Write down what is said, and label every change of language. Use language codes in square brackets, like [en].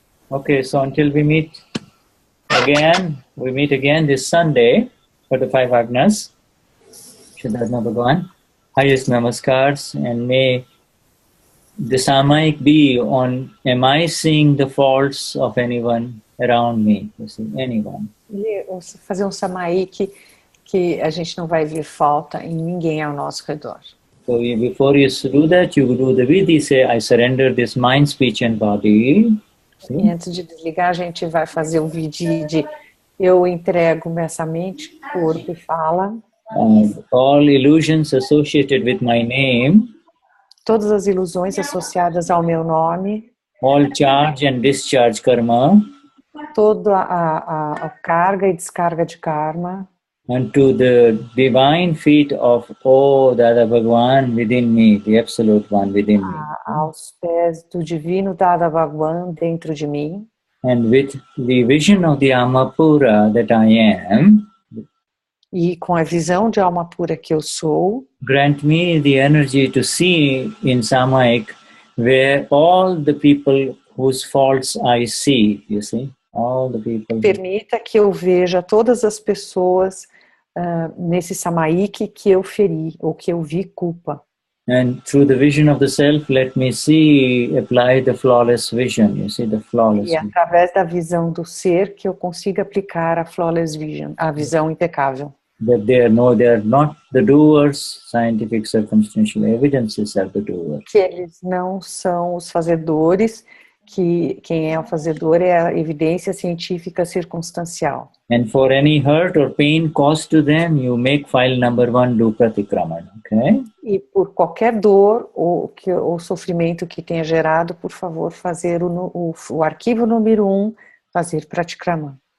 [en] Okay, so until we meet again this Sunday for the 5 Agnas. Shuddhatma Bhagavan. Highest namaskars, and may the Samaik be on, am I seeing the faults of anyone around me? You see, anyone. [pt] E fazer um Samaik que a gente não vai ver falta em ninguém ao nosso redor. [en] So before you do that, you do the vidhi, say, I surrender this mind, speech and body. [pt] E antes de desligar, a gente vai fazer o vidhi de eu entrego essa mente, corpo e fala. [en] All illusions associated with my name. [pt] Todas as ilusões associadas ao meu nome. [en] All charge and discharge karma. [pt] Toda a carga e descarga de karma. [en] Unto the divine feet of O Dada Bhagwan within me, the absolute one within me. [pt] Aos pés do divino Dada Bhagwan dentro de mim. [en] And with the vision of the Amapura that I am. [pt] E com a visão de alma pura que eu sou. [en] Grant me the energy to see in Samaik where all the people whose faults I see, you see, all the people. [pt] Permita que eu veja todas as pessoas nesse Samaik que eu feri ou que eu vi culpa. [en] And through the vision of the self, let me see, apply the flawless vision. You see, the flawless. [pt] E através da visão do ser que eu consiga aplicar a [en] flawless vision, [pt] a visão impecável. [en] That they are not the doers, scientific circumstantial evidences are the doers. [pt] Que eles não são os fazedores, que quem é o fazedor é a evidência científica circunstancial. [en] And for any hurt or pain caused to them, you make file number 1 do pratikraman, okay? [pt] E por qualquer dor ou sofrimento que tenha gerado, por favor, fazer o arquivo número 1, fazer pratikraman.